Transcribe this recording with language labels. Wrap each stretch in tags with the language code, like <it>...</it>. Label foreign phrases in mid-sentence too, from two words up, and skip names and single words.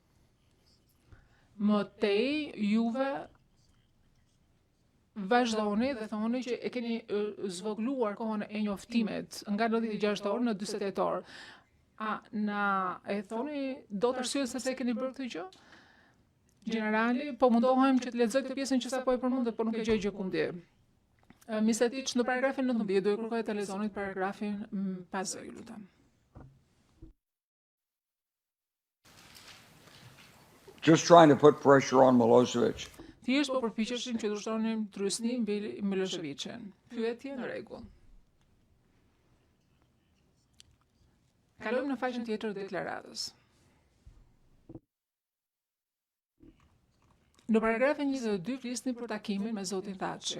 <sq>Më tej juve vazhdoni dhe thoni që e keni zvogluar kohën e njoftimit nga 96 orë në 48 orë. A na e thoni do të arsye se keni bërë këtë gjë? Generali, po mundohem që të lexoj këtë pjesën që sapo e përmendët, por nuk e gjej gjë ku ndi. Misetiç, në paragrafin 19 do e kërkoj të lexoni paragrafin pas ju lutem.</sq> <en>Just trying to put pressure on Milošević.</en> <sq>Thjesht po përpiqeshin që të ushtronin trysni mbi Miloševićin. Pyetje në rregull. Kalojmë në faqen tjetër të deklaratës. Në paragrafin 22 flisni për takimin me zotin Thaçi.</sq>